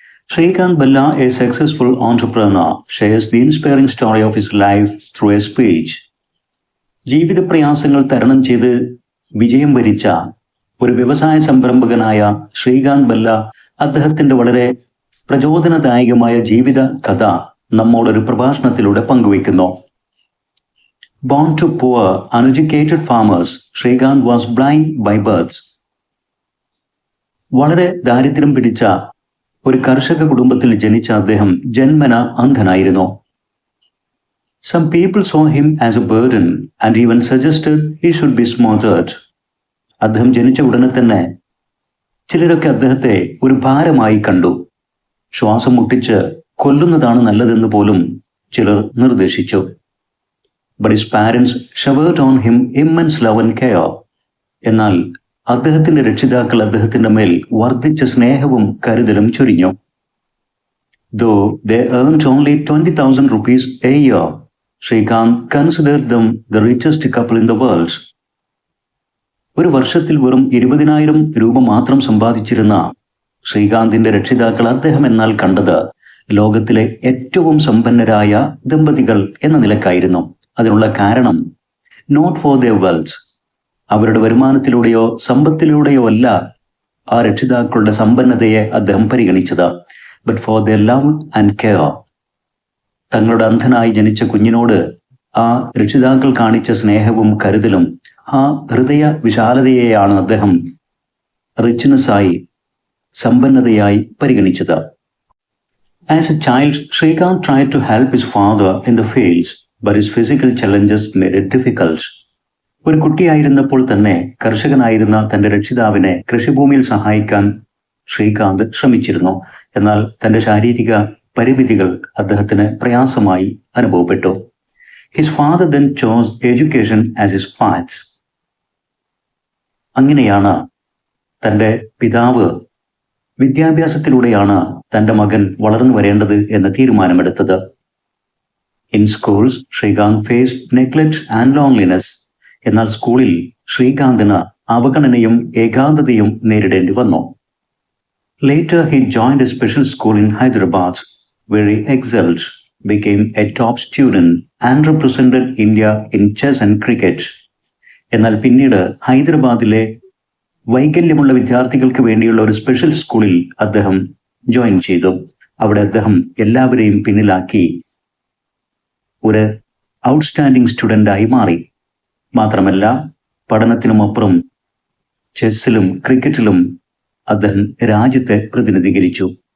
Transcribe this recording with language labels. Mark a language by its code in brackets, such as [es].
[en] Srikanth Bella, a successful entrepreneur, shares the inspiring story of his life through a speech. [ml] ജീവിത പ്രയാസങ്ങൾ തരണം ചെയ്ത് വിജയം വരിച്ച ഒരു വ്യവസായ സംരംഭകനായ ശ്രീകാന്ത് ബെല്ല അദ്ദേഹത്തിന്റെ വളരെ പ്രചോദനദായകമായ ജീവിത കഥ നമ്മോടൊരു പ്രഭാഷണത്തിലൂടെ പങ്കുവയ്ക്കുന്നു. [en] Born to poor, uneducated farmers, Srikanth was blind by birth. [ml] വളരെ ദാരിദ്ര്യം പിടിച്ച ഒരു കർഷക കുടുംബത്തിൽ ജനിച്ച അദ്ദേഹം ജന്മന അന്ധനായിരുന്നു. [en] Some people saw him as a burden and even suggested he should be smothered. [ml] അദ്ദേഹം ജനിച്ച ഉടനെ തന്നെ ചിലരൊക്കെ അദ്ദേഹത്തെ ഒരു ഭാരമായി കണ്ടു. ശ്വാസം മുട്ടിച്ച് കൊല്ലുന്നതാണ് നല്ലതെന്ന് പോലും ചിലർ നിർദ്ദേശിച്ചു. [en] But his parents showered on him immense love and care. [ml] എന്നാൽ അദ്ദേഹത്തിന്റെ രക്ഷിതാക്കൾ അദ്ദേഹത്തിന്റെ മേൽ വർദ്ധിച്ച സ്നേഹവും കരുതലും ചൊരിഞ്ഞു. [en] Though they earned only 20,000 rupees a year, Srikanth considered them the richest couple in the world. [ml] ഒരു വർഷത്തിൽ വെറും 20,000 രൂപ മാത്രം സമ്പാദിച്ചിരുന്ന ശ്രീകാന്തിന്റെ രക്ഷിതാക്കൾ അദ്ദേഹം എന്നാൽ കണ്ടത് ലോകത്തിലെ ഏറ്റവും സമ്പന്നരായ ദമ്പതികൾ എന്ന നിലക്കായിരുന്നു. അതിനുള്ള കാരണം [en] not for their wealth, [ml] അവരുടെ വരുമാനത്തിലൂടെയോ സമ്പത്തിലൂടെയോ അല്ല ആ രക്ഷിതാക്കളുടെ സമ്പന്നതയെ അദ്ദേഹം പരിഗണിച്ചത്, [en] But for their love and care. [ml] തങ്ങളുടെ അന്ധനായി ജനിച്ച കുഞ്ഞിനോട് ആ രക്ഷിതാക്കൾ കാണിച്ച സ്നേഹവും കരുതലും ആ ഹൃദയ വിശാലതയെയാണ് അദ്ദേഹം റിച്ച്നെസ്സായി, സമ്പന്നതയായി പരിഗണിച്ചത്. [en] As a child, Srikanth tried to help his father in the fields, but his physical challenges made it difficult. [ml] ഒരു കുട്ടിയായിരുന്നപ്പോൾ തന്നെ കർഷകനായിരുന്ന തന്റെ രക്ഷിതാവിനെ കൃഷിഭൂമിയിൽ സഹായിക്കാൻ ശ്രീകാന്ത് ശ്രമിച്ചിരുന്നു. എന്നാൽ തന്റെ ശാരീരിക പരിമിതികൾ അദ്ദേഹത്തിന് പ്രയാസമായി അനുഭവപ്പെട്ടു. [en] His father then chose education as his path. [ml] അങ്ങനെയാണ് തന്റെ പിതാവ് വിദ്യാഭ്യാസത്തിലൂടെയാണ് തന്റെ മകൻ വളർന്നു വരേണ്ടത് എന്ന തീരുമാനമെടുത്തത്. [en] In schools, Srikanth faced neglect and loneliness. [ml] എന്നാൽ സ്കൂളിൽ ശ്രീകാന്തിന് അവഗണനയും ഏകാന്തതയും നേരിടേണ്ടി വന്നു. [en] Later, he joined a special school in Hyderabad, where he excelled, became a top student and represented India in chess and cricket. [ml] എന്നാൽ പിന്നീട് ഹൈദരാബാദിലെ വൈകല്യമുള്ള വിദ്യാർത്ഥികൾക്ക് വേണ്ടിയുള്ള ഒരു സ്പെഷ്യൽ സ്കൂളിൽ അദ്ദേഹം ജോയിൻ ചെയ്തു. അവിടെ അദ്ദേഹം എല്ലാവരെയും പിന്നിലാക്കി ഒരു ഔട്ട്സ്റ്റാൻഡിംഗ് സ്റ്റുഡൻ്റായി മാറി. മാത്രമല്ല, പഠനത്തിനുമപ്പുറം ചെസ്സിലും ക്രിക്കറ്റിലും അദ്ദേഹം രാജ്യത്തെ പ്രതിനിധീകരിച്ചു.